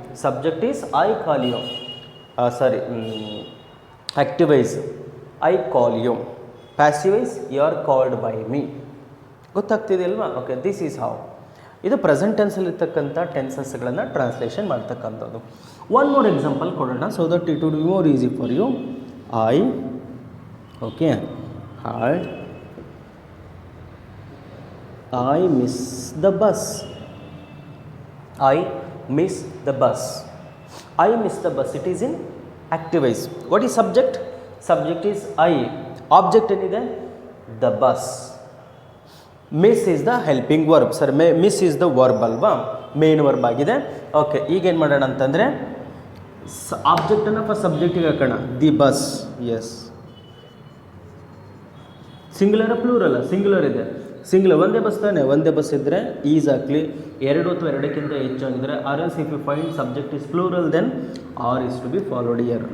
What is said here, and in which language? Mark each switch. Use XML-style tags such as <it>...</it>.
<en>Subject is I call you. Sorry, active voice I call you. Passive voice you are called by me.</en> <kn>ಗೊತ್ತಾಗ್ತಿದೆ ಅಲ್ವಾ?</kn> <en>Okay, this is how.</en> <kn>ಇದು present ಟೆನ್ಸಲ್ಲಿರ್ತಕ್ಕಂಥ ಟೆನ್ಸಸ್ಗಳನ್ನು translation ಮಾಡ್ತಕ್ಕಂಥದ್ದು.</kn> <en>One more example ಕೊಡೋಣ, so that it would be more easy for you. I okay had I miss the bus. I miss the bus. I miss the bus. It is in active voice. What is subject? Subject is I. Object ಏನಿದೆ? The bus. Miss is the helping verb. Sir, miss is the verb ಅಲ್ವಾ?</en> <kn>Main verb ಆಗಿದೆ. Okay, ಈಗೇನು ಮಾಡೋಣ ಅಂತಂದರೆ ಆಬ್ಜೆಕ್ಟನ್ನು first ಸಬ್ಜೆಕ್ಟಿಗೆ ಹಾಕೋಣ. The bus.</kn> <en>Yes, singular ಪ್ಲೂರಲ್ಲ? Singular ಇದೆ.</en> <kn>Singular ಒಂದೇ bus ತಾನೆ, ಒಂದೇ ಬಸ್ ಇದ್ದರೆ ಈಸ್ ಹಾಕಲಿ, ಎರಡು ಅಥವಾ ಎರಡಕ್ಕಿಂತ ಹೆಚ್ಚಾಗಿದ್ದರೆ R</kn> <en>Else if you find subject is plural then are is to be followed here.</en>